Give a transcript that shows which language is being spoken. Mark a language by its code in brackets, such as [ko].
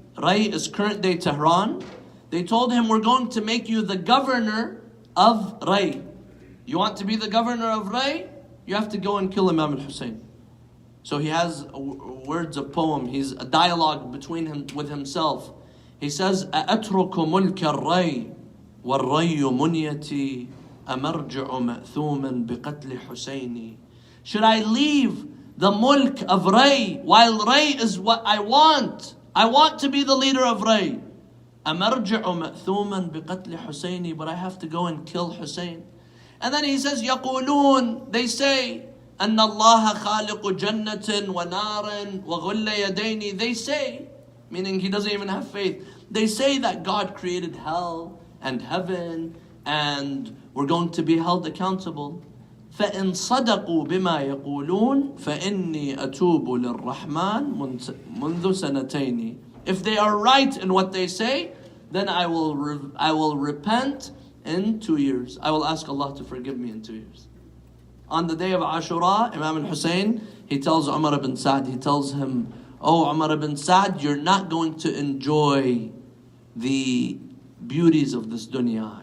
[en] Ray is current day Tehran. They told him, we're going to make you the governor of Ray. You want to be the governor of Ray? You have to go and kill Imam al-Hussein. So he has words of poem. He's a dialogue between him with himself. [ar] He says, أَأَتْرُكُ مُلْكَ الرَّيِّ وَالرَّيُّ مُنْيَتِي أَمَرْجِعُ مَأْثُومًا بِقَتْلِ حُسَيْنِ. [en] Should I leave the mulk of Ray while Ray is what I want? I want to be the leader of Ray. [ar] أَمَرْجِعُ مَأْثُومًا بِقَتْلِ حُسَيْنِ. [en] But I have to go and kill Hussein. And then he says, [ar] يَقُولُونَ. [en] They say, [ar] أَنَّ اللَّهَ خَالِقُ جَنَّةٍ وَنَارٍ وَغُلَّ يَدَيْنِ. [en] They say, meaning he doesn't even have faith. They say that God created hell and heaven and we're going to be held accountable. [ar] فَإِن صَدَقُوا بِمَا يَقُولُونَ فَإِنِّي أَتُوبُ لِلرَّحْمَنِ مُنذُ سَنَتَيْنِ. [en] If they are right in what they say, then I will repent in 2 years. I will ask Allah to forgive me in 2 years. On the day of Ashura, Imam al-Hussein, he tells Umar ibn Sa'd, he tells him, "Oh Umar ibn Sa'd, you're not going to enjoy the beauties of this dunya.